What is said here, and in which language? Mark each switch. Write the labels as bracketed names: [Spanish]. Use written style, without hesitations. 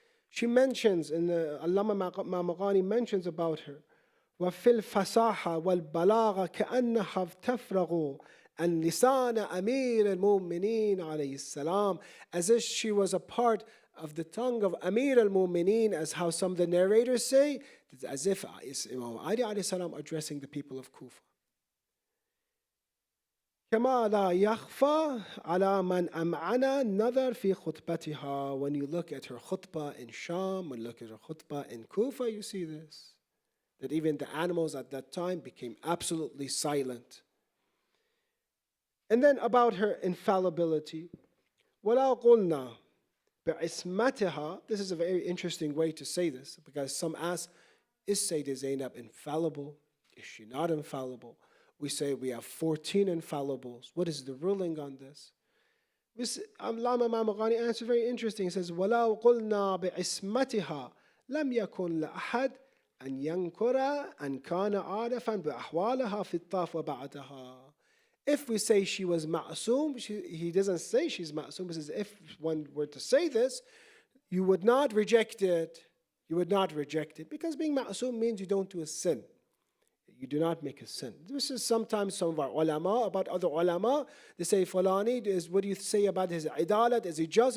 [English] She mentions, in the Allama Ma'maqani mentions about her, [Arabic] وَفِي الْفَصَاحَةِ وَالْبَلَاغَةِ كَأَنَّهَا تَفْرَغُ أَنْ لِسَانَ أَمِيرِ الْمُؤْمِنِينَ عَلَيْهِ السَّلَامِ, [English] as if she was a part of the tongue of Amir al-Mu'mineen, as how some of the narrators say, as if it's Imam Ali alayhi salam addressing the people of Kufa. [Arabic] كما لا يخفى على من أمعن نظر في خطبتها. [English] When you look at her khutbah in Sham, when you look at her khutbah in Kufa, you see this. That even the animals at that time became absolutely silent. And then about her infallibility. [Arabic] وَلَا قُلْنَا بِعِسْمَتِهَا. [English] This is a very interesting way to say this, because some ask, is Sayyidah Zainab infallible? Is she not infallible? We say we have 14 infallibles. What is the ruling on this? Allama Ma'maqani answers very interesting. He says, [Arabic] وَلَا قُلْنَا بِعِسْمَتِهَا لَمْ يَكُنْ لَأَحَدٍ أن ينكر أن كان عارفا بأحوالها في الطاف وبعدها. [English] If we say she was ma'asum, he doesn't say she's ma'asum. He says if one were to say this, you would not reject it. You would not reject it, because being ma'asum means you don't do a sin. You do not make a sin. This is sometimes some of our ulama, about other ulama, they say, Fulani, what do you say about his idalat? Is he just?